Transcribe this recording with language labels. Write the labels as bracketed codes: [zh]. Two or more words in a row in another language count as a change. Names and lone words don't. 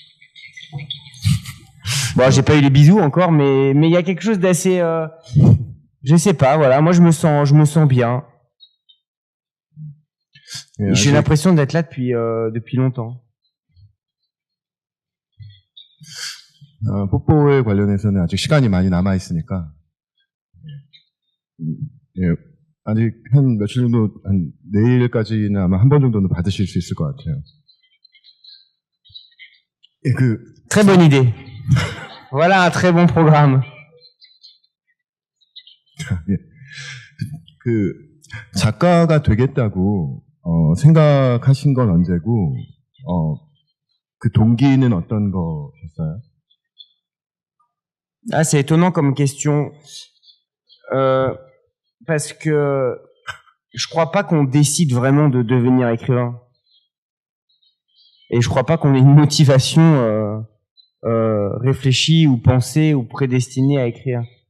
[fr] Bon, j'ai pas eu les bisous encore, mais il y a quelque chose d'assez Je sais pas, voilà, moi je me sens bien. [ko] 예, [fr] J'ai [ko] 아직, [fr] l'impression d'être là depuis longtemps. [ko] 뽀뽀에 관련해서는 아직 시간이 많이 남아 있으니까 예, 아직 한 며칠 정도, 한 내일까지는 아마 한 번 정도는 받으실 수 있을 것 같아요. 예, [fr] Très bonne idée. Voilà un très bon programme. [ko] 작가가 되겠다고 생각하신 건 언제고 그 동기는 어떤 거였어요? [fr] Ah, c'est étonnant comme question. Parce que je crois pas qu'on décide vraiment de devenir écrivain. Et je crois pas qu'on ait une motivation réfléchie ou pensée ou prédestinée à écrire.